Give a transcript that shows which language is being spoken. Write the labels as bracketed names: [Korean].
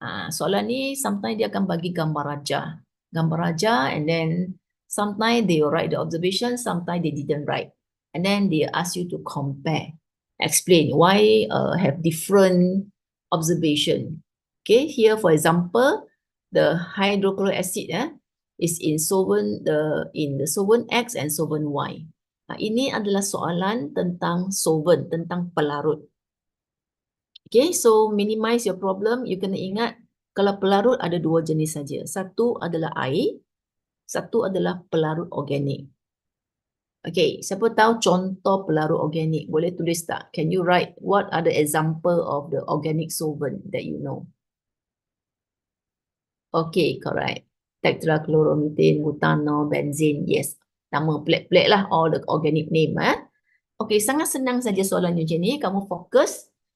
[Malay] Soalan ni sometimes dia akan bagi gambar raja, [English] and then sometimes they will write the observation, sometimes they didn't write, and then they ask you to compare, explain why have different observation. Okay, here for example, the hydrochloric acid is in solvent solvent X and solvent Y. [Malay] Ini adalah soalan tentang solvent, tentang pelarut. Okay, [English] so minimize your problem. [Malay] You kena ingat kalau pelarut ada 2 jenis saja. Satu adalah air, satu adalah pelarut organik. Okay, siapa tahu contoh pelarut organik? Boleh tulis tak? [English] Can you write what are the example of the organic solvent that you know? Okay, correct. Tetrachloromethane, butanol, benzene. [Malay] Yes, nama pelik-pelik lah [English] all the organic name. [Malay] Okay, sangat senang saja soalan macam ni. Kamu fokus.